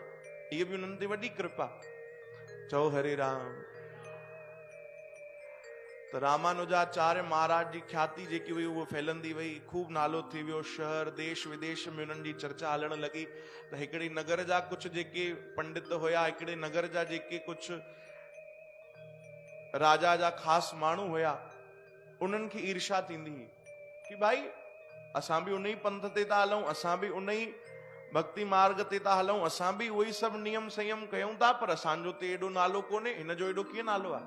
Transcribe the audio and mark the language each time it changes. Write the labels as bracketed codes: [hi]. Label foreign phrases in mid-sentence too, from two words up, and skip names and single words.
[sd] इहा बि उन्हनि ते वॾी कृपा। चओ हरे राम। त रामानुजाचार्य महाराज जी ख्याति जेकी हुई उहो फैलंदी वई, खूब नालो थी वियो, शहर देश विदेश में उन्हनि जी चर्चा हलण लॻी। त हिकिड़े नगर जा कुझु जेके पंडित हुया, हिकिड़े नगर जा जेके कुझु राजा जा ख़ासि माण्हू हुया, उन्हनि खे ईर्षा थींदी हुई कि भाई असां बि उन ई पंथ ते था हलूं, असां बि उन ई भक्ति मार्ग ते था हलूं, असां बि उहो ई सभु नियम संयम कयूं था, पर असांजो ते एॾो नालो कोन्हे, हिन जो एॾो कीअं नालो आहे?